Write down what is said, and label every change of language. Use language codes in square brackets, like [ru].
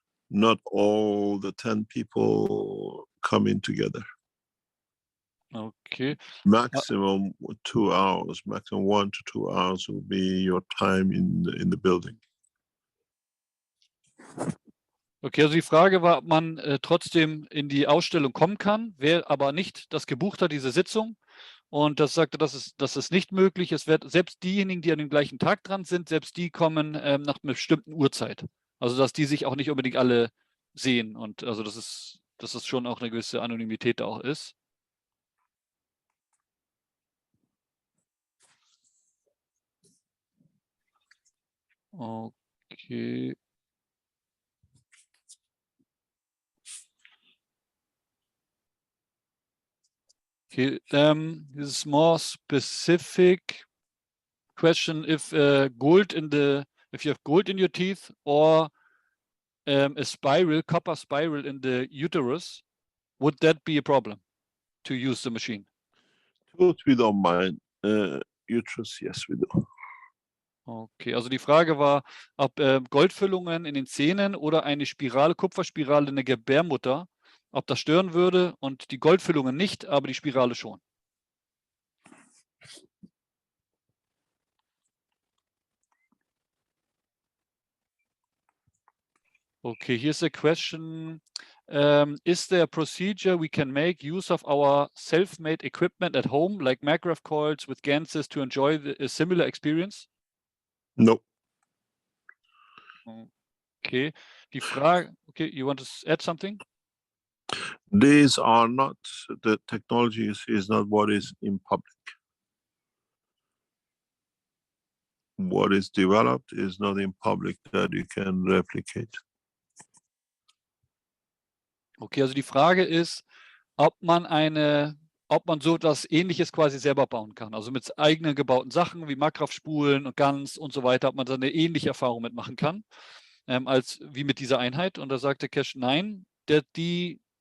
[en] Not all the 10 people come in together. Okay. Maximum 2 hours, maximum 1 to 2 hours will be your time in the building. [de] Okay, also die Frage war, ob man trotzdem in die Ausstellung kommen kann, wer aber nicht das gebucht hat, diese Sitzung. Und das sagte, das ist nicht möglich. Es wird selbst diejenigen, die an dem gleichen Tag dran sind, selbst die kommen nach einer bestimmten Uhrzeit. Also dass die sich auch nicht unbedingt alle sehen. Und also dass es schon auch eine gewisse Anonymität da auch ist. [en] Okay. Okay, this is more specific question. If you have gold in your teeth or a spiral, copper spiral in the uterus, would that be a problem to use the machine? Tooth we don't mind. Uterus, yes, we do. [de] Okay, also die Frage war, ob Goldfüllungen in den Zähnen oder eine Spirale, Kupferspirale in der Gebärmutter, ob das stören würde und die Goldfüllungen nicht, aber die Spirale schon. [en] Okay, here's a question. Is there a procedure we can make use of our self-made equipment at home, like maggraph coils with ganses, to enjoy a similar experience? No. [de] Okay, die Frage, [en] okay, you want to add something? These are not, the technology is not what is in public. What is developed is not in public that you can replicate. [de] Okay, also die Frage ist, ob man so etwas Ähnliches quasi selber bauen kann. Also mit eigenen gebauten Sachen wie Maggrafspulen und Gans und so weiter, ob man da eine ähnliche Erfahrung mitmachen kann, wie mit dieser Einheit. Und da sagte Keshe, nein, die